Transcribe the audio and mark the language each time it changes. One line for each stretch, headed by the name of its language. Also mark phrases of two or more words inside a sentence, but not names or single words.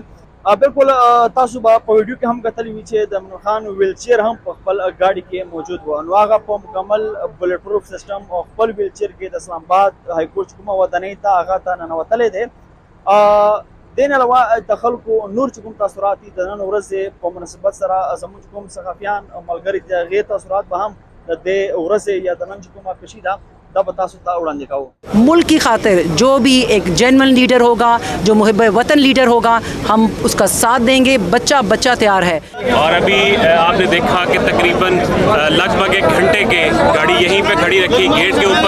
Pashto: بالکل تاسو به په ویډیو کې هم کتلی وي چې د عمران خان ویل چیر هم په خپل ګاډي کې موجود و نو هغه په مکمل
English: bulletproof system
Pashto: او خپل ویل چیر کې د اسلام آباد های کورټ کومه ودانۍ ته هغه ته ننوتلی دی. دې نه علاوه د خلکو نور چې کوم تاثرات دي د نن ورځې په مناسبت سره زموږ کوم صحافیان او ملګري دي هغې تاثرات به هم د دې ورځې یا د نن چې کومه پیشي ده
Urdu: ملک کی خاطر جو بھی ایک
English: genuine leader
Urdu: ہوگا، جو محب وطن لیڈر ہوگا، ہم اس کا ساتھ دیں گے. بچہ بچہ تیار ہے. اور ابھی آپ نے دیکھا کہ تقریباً لگ بھگ 1 گھنٹے کے گاڑی یہیں پہ کھڑی رکھی گیٹ کے اوپر.